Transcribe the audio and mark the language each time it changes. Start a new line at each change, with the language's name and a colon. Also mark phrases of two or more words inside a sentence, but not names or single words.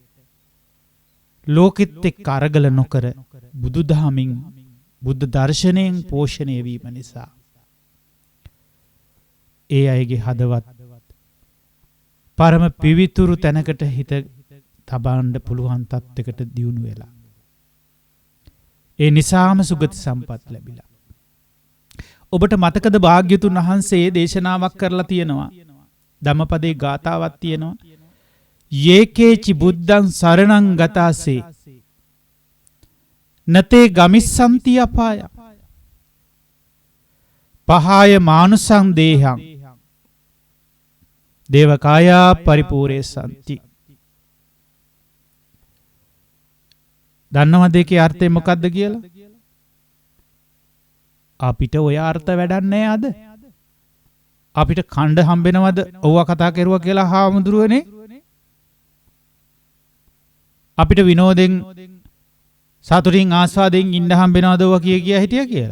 Sinhala: ලෝකෙත් එක්ක අරගල නොකර බුදුදහමින් බුද්ධ දර්ශනයෙන් පෝෂණය වීම නිසා ඒ අයගේ හදවත් පරම පිවිතුරු තැනකට හිත තබන්න පුළුවන් තත්යකට දියුණු වෙලා ඒ නිසාම සුගති සම්පත් ලැබිලා. ඔබට මතකද භාග්‍යතුන් වහන්සේ දේශනාවක් කරලා තියෙනවා. ධම්මපදේ ගාතාවක් තියෙනවා.
Pali: යේකේචි බුද්ධං සරණං ගතාසේ නතේ ගමිස්සන්ති අපාය පහාය මානුසං දේහං දේවකායා පරිපූර්ණේ සම්ති.
Sinhala: දන්නවද ඒකේ අර්ථය මොකක්ද කියලා? අපිට ඔය අර්ථ වැඩක් නැහැ අද. අපිට කණ්ඩ හම්බෙනවද ඔව්වා කතා කරුවා කියලා හාමුදුරුවනේ? අපිට විනෝදෙන් සතුටින් ආස්වාදයෙන් ඉන්න හම්බෙනවද ඔව්වා කිය හිටියා කියලා?